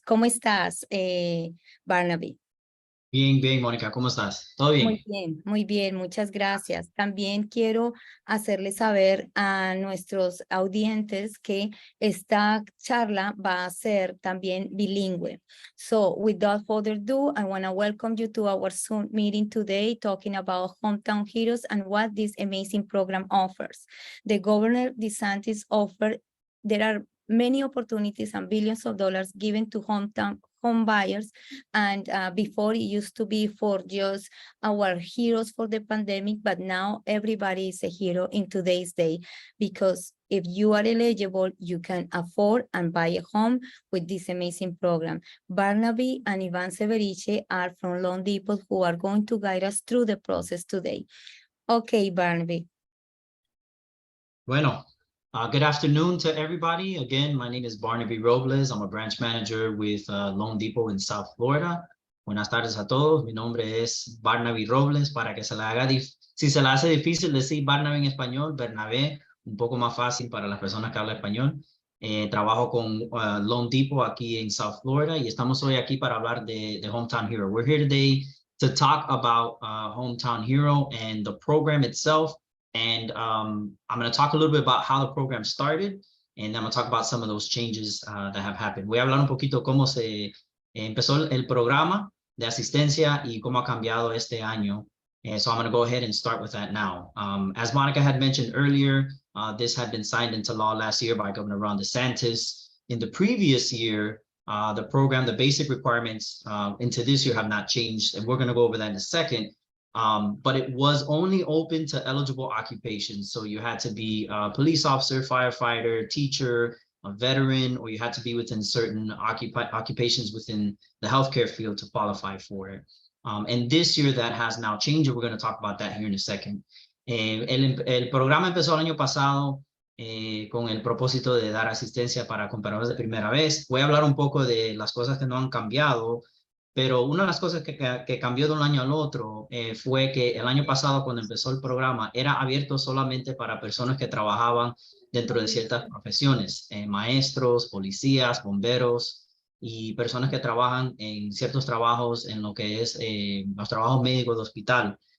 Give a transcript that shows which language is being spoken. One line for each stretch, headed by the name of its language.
Spanish: ¿Cómo estás, Barnaby? Bien, bien, Mónica, ¿cómo estás? ¿Todo bien? Muy bien, muchas gracias. También quiero hacerles saber a nuestros audientes que esta charla va a ser también bilingüe.
English: So, without further ado, I want to welcome you to our Zoom meeting today talking about Hometown Heroes and what this amazing program offers. The Governor DeSantis offer, there are many opportunities and billions of dollars given to home buyers, and before it used to be for just our heroes for the pandemic, but now everybody is a hero in today's day, because if you are eligible, you can afford and buy a home with this amazing program. Barnaby and Ivan Severiche are from Loan Depot who are going to guide us through the process today. Okay, Barnaby. Bueno, good afternoon to everybody. Again, my name is Barnaby Robles. I'm a branch manager with Loan Depot in South Florida.
Spanish: Buenas tardes a todos. Mi nombre es Barnaby Robles. Para que se le haga, si se le hace difícil decir Barnaby en español, Bernabé, un poco más fácil para las personas que hablan español. Trabajo con Loan Depot aquí en South Florida y estamos hoy aquí para hablar de Hometown Hero.
English: We're here today to talk about Hometown Hero and the program itself. And I'm going to talk a little bit about how the program started, and then I'm going to talk about some of those changes that have happened. Voy a hablar un poquito cómo se empezó el programa de asistencia y cómo ha cambiado este año. So I'm going to go ahead and start with that now. As Monica had mentioned earlier, this had been signed into law last year by Governor Ron DeSantis. In the previous year, the program, the basic requirements into this year have not changed, and we're going to go over that in a second. But it was only open to eligible occupations. So you had to be a police officer, firefighter, teacher, a veteran, or you had to be within certain occupations within the healthcare field to qualify for it. And this year that has now changed, and we're going to talk about that here in a second.
Spanish: El programa empezó el año pasado con el propósito de dar asistencia para compradores de primera vez. Voy a hablar un poco de las cosas que no han cambiado. Pero una de las cosas que cambió de un año al otro fue que el año pasado, cuando empezó el programa, era abierto solamente para personas que trabajaban dentro de ciertas profesiones, maestros, policías, bomberos y personas que trabajan en ciertos trabajos en lo que es los trabajos médicos de hospital.